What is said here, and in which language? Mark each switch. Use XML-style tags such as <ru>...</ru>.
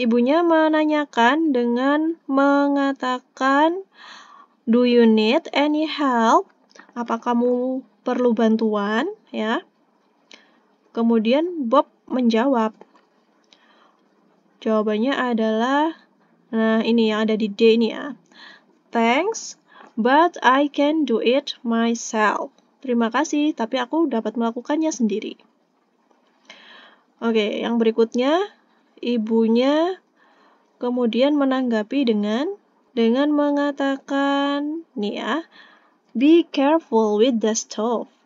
<id>Ibunya menanyakan dengan mengatakan, "Do you need any help?" Apa kamu perlu bantuan? Ya. Kemudian Bob menjawab. Jawabannya adalah, nah ini yang ada di D ini ya.</id> <en>Thanks, but I can do it myself.</en> <id>Terima kasih, tapi aku dapat melakukannya sendiri. Oke, yang berikutnya, ibunya kemudian menanggapi dengan mengatakan, nih ya, be careful with the stove.</id>